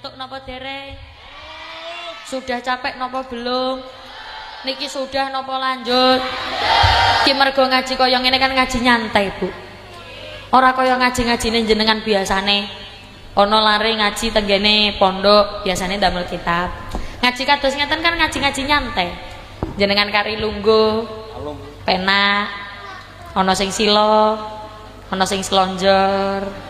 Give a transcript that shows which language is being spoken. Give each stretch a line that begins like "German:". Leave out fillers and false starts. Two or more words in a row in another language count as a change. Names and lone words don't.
Javanese: napa dereng?
Indonesian: Sudah capek napa belum?
Javanese: Niki sudah napa lanjut? Ki mergo ngaji kaya ngene kan ngaji nyantai, Bu. Ora kaya ngaji-ngajine jenengan biasane. Ana lare ngaji tenggene pondok, biasane ndamel kitab. Ngaji kados ngeten kan ngaji-ngaji nyantai. Jenengan kari lungguh, pena, ana sing sila, ana sing slonjor.